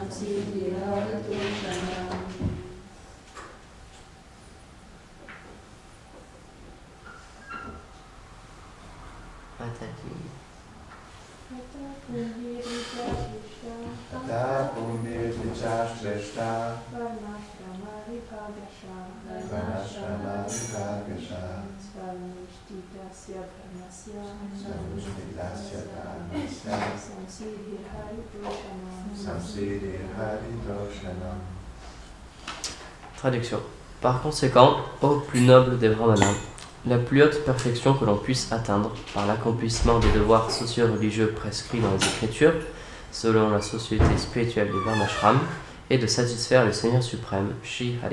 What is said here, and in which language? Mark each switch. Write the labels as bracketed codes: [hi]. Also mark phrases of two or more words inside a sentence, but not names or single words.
[sa] Ata Pumbir Dvija Shrestha Varnashrama Vibhagasham Svanushthitasya Dharmasya Samsidhiraritoshanam. [fr] Traduction. Par conséquent, ô plus noble des Brahmanas, la plus haute perfection que l'on puisse atteindre par l'accomplissement des devoirs socio-religieux prescrits dans les Écritures, selon la société spirituelle du Varnashram, est de satisfaire le Seigneur suprême, Shri Hari.